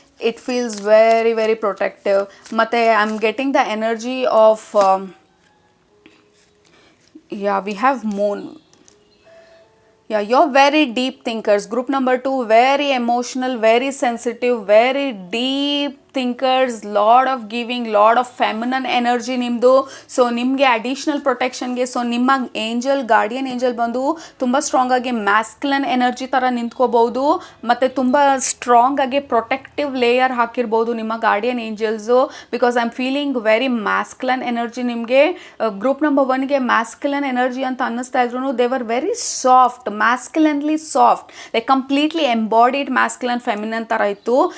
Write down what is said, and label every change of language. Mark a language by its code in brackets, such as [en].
[en] It feels very very protective. ಮತ್ತು I am getting the energy of we have moon. Yeah, you're very deep thinkers. Group number 2, very emotional, very sensitive, very deep thinkers, lot of giving, lot of feminine energy [kn] ನಿಮ್ಮದು. So ನಿಮಗೆ additional ಪ್ರೊಟೆಕ್ಷನ್ಗೆ, so ನಿಮ್ಮ angel, guardian angel ಬಂದು ತುಂಬ ಸ್ಟ್ರಾಂಗಾಗಿ ಮ್ಯಾಸ್ಕ್ಯುಲನ್ energy ಥರ ನಿಂತ್ಕೋಬೋದು. ಮತ್ತು ತುಂಬ ಸ್ಟ್ರಾಂಗಾಗಿ protective layer ಹಾಕಿರ್ಬೋದು ನಿಮ್ಮ guardian angels. [en] because I am feeling very masculine energy [kn] ನಿಮಗೆ. ಗ್ರೂಪ್ ನಂಬರ್ 1ಗೆ ಮ್ಯಾಸ್ಕ್ಯುಲನ್ ಎನರ್ಜಿ ಅಂತ ಅನ್ನಿಸ್ತಾ ಇದ್ರು, [en] they were very soft, [kn] ಮ್ಯಾಸ್ಕ್ಯುಲನ್ಲಿ soft, like completely ಎಂಬಾಡಿಡ್ ಮ್ಯಾಸ್ಕ್ಯುಲನ್ ಫೆಮಿನನ್ ಥರ ಇತ್ತು.